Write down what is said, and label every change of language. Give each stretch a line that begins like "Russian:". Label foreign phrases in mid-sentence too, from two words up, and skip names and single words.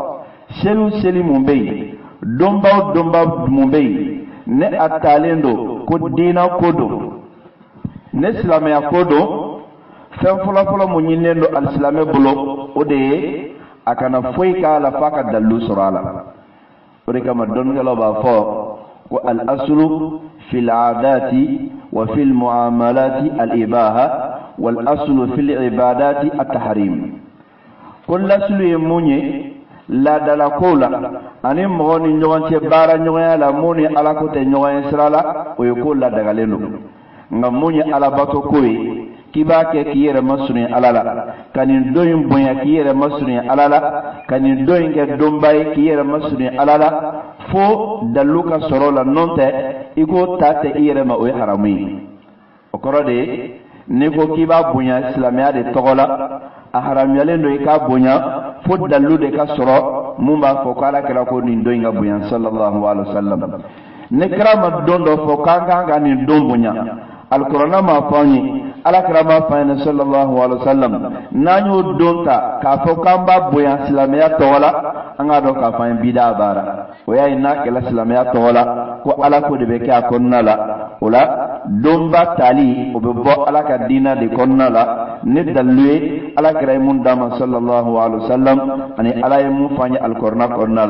Bambara: seli mun bɛ yen donbaw mun bɛ yen ne a talen don ko diina ko don ne silamɛya ko don fɛn fɔlɔfɔlɔ mun ɲinilen don alisilamɛ bolo o de ye a kana foyi k'a la f'a ka dalilu sɔrɔ a la o de kama dɔnnikɛlaw b'a fɔ ko
Arabic: الأصل في العادات وفي المعاملات الإباحة والأصل في العبادات التحريم
Bambara: ko laslu ye mun ye laadala kow la ani mɔgɔ ni ɲɔgɔn cɛ baara ɲɔgɔnya la mun ni ala ko tɛ ɲɔgɔn ye sira la o ye ko ladagalen don nka mun ye alabato ko ye k'i b'a kɛ k'i yɛrɛ masurunya ala la ka nin don in bonya k'i yɛrɛ masurunya ala la ka nin don in kɛ donba ye k'i yɛrɛ masurunya ala la fo dalilu ka sɔrɔ la nɔ tɛ i k'o ta tɛ i yɛrɛ ma o ye haramu ye o kɔrɔ de ye n'i ko k'i b'a bonya silamɛya de tɔgɔ la a haramuyalen don i k'a bonya fo dalilu de ka sɔrɔ mun b'a fɔ ko ala kɛra ko nin don in ka bonya
Arabic: صلى الله عليه وسلم
Bambara: ne kɛra ma don dɔ fɔ k'an kan ka nin don bonya alkurana m'a fɔ an ye alakira m'a fɔ an ye
Arabic: صلى الله عليه وسلم
Bambara: n'an y'o don ta k'a fɔ k'an b'a bonya silamɛya tɔgɔ la an k'a dɔn k'a fɔ an ye bida baara o y'a ye n'a kɛla silamɛya tɔgɔ la ko ala ko de bɛ kɛ a kɔnɔna la o la donba tali o bɛ bɔ ala ka diina de kɔnɔna la ne dalilu ye alakira ye mun d'a ma
Arabic: صلى الله عليه وسلم
Bambara: ani ala ye mun fɔ an ye alkurana kɔnɔna